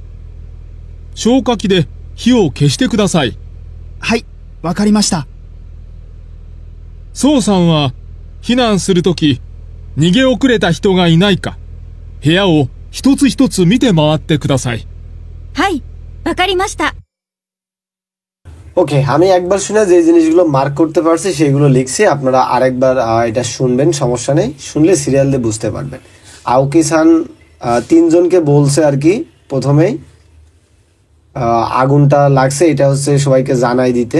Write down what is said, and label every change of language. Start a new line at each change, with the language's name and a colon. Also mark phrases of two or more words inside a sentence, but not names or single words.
Japanese: 消火器で火を消してください。はい。わかりました。ソウさんは避難するとき逃げ遅れた人がいないか部屋を一つ一つ見て回ってください。はい、わかりました。
Bangla: ওকে, আমি একবার শুনে যে জিনিসগুলো মার্ক করতে পারছি সেগুলো লিখছি, আপনারা আরেকবার এটা শুনবেন, সমস্যা নেই, শুনলে সিরিয়াল দিয়ে বুঝতে পারবেন। আওকি-সান 3 জনকে বলছে আর কি, প্রথমেই আগুনটা লাগছে এটা হচ্ছে সবাইকে জানাই দিতে।